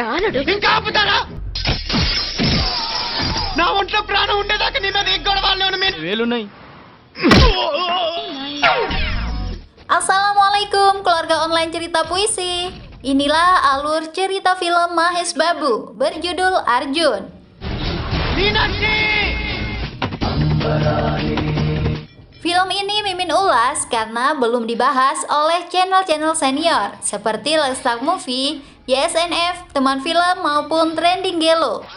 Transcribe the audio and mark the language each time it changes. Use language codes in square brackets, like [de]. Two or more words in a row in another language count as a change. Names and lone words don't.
[te] ఇంకా ఆపుతారా? నా ఒంట్లో ప్రాణం ఉండేదాకా నిన్న నీ గొడవల్లోనే వేలున్నాయి. [id] Assalamualaikum keluarga online cerita puisi. Inilah alur cerita film Mahesh Babu berjudul Arjun. Film ini Mimin ulas karena belum dibahas oleh channel-channel senior seperti Lestar Movie, YSNF, Teman Film maupun Trending Gelo.